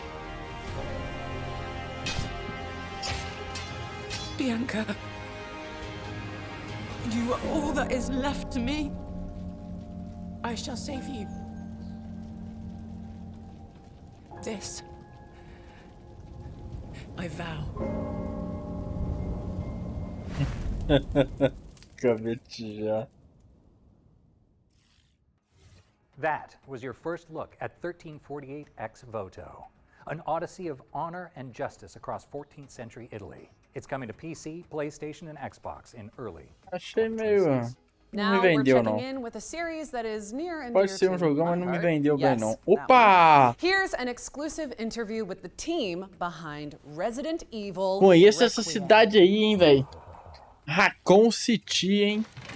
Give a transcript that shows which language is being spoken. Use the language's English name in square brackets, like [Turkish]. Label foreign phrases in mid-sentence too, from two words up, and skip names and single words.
[English] Bianca, you are all that is left to me. I shall save you. This, I vow. [Portuguese] Acabei de já. [English] That was your first look at 1348 ex voto, an odyssey of honor and justice across 14th century Italy. It's coming to PC, PlayStation, and Xbox in early. [Portuguese] Achei meio... Não me [English] Now we're [Portuguese] vendeu, [English] checking [Portuguese] não. [English] in with a series that is near and [Portuguese] Pode [English] dear [Portuguese] ser [English] to [Portuguese] jogão, [English] my [Portuguese] mas não me [English] heart. [Portuguese] vendeu bem, [English] Yes, [Portuguese] não. [English] that one. [Portuguese] Opa! [English] Here's an exclusive interview with the team behind Resident Evil. [Portuguese] Conheço essa [English] Requiem. [Portuguese] cidade aí, hein, velho. Raccoon City, hein.